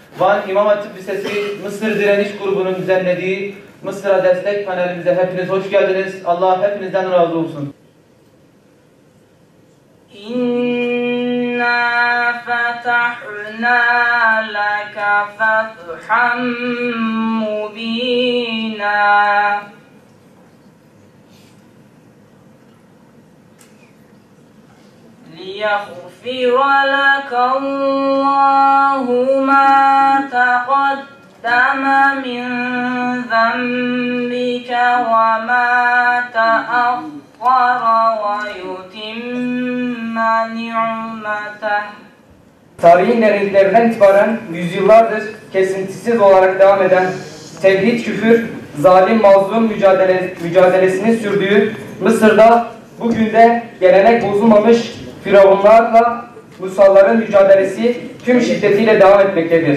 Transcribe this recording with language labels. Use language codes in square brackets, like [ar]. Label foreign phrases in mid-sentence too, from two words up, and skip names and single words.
[tr] Van İmam Hatip Lisesi Mısır Direniş Grubu'nun düzenlediği Mısır'a destek panelimize hepiniz hoş geldiniz. Allah hepinizden razı olsun. [ar] إِنَّا فَتَحْنَا لَكَ فَتْحًا مُبِينًا. لِيَغْفِرَ لَكَ اللَّهُ مَا تَقَدَّمَ مِنْ ذَنْبِكَ وَمَا تَأَخَّرَ وَيُتِمَّ نِعْمَتَهُ. [tr] Tarihin derinliklerinden itibaren yüzyıllardır kesintisiz olarak devam eden tevhid, küfür, zalim, mazlum mücadelesini sürdüğü Mısır'da bugün de gelenek bozulmamış Firavunlarla Musalların mücadelesi tüm şiddetiyle devam etmektedir.